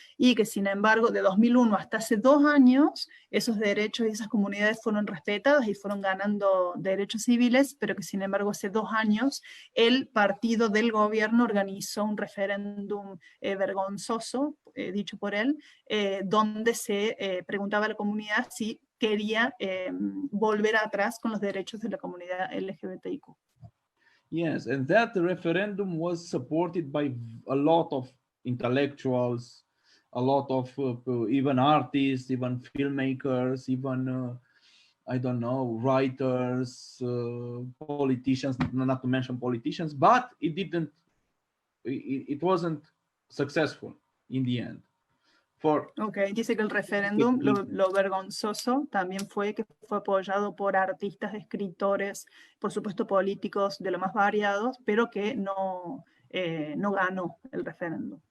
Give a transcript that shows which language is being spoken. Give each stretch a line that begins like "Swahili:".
Spanish: Y que, sin embargo, de 2001 hasta hace 2 años, esos derechos y esas comunidades fueron respetadas y fueron ganando derechos civiles, pero que, sin embargo, hace 2 años el partido del gobierno organizó un referéndum vergonzoso, dicho por él, donde se preguntaba a la comunidad si quería volver atrás con los derechos de la comunidad LGBTIQ.
English: Yes, and that referendum was supported by a lot of intellectuals, a lot of even artists, even filmmakers, even I don't know, writers, politicians, not to mention politicians, but it wasn't successful in the end.
Spanish: Okay, dice que el referéndum, lo vergonzoso también fue que fue apoyado por artistas, escritores, por supuesto políticos de lo más variados, pero que no ganó el referéndum.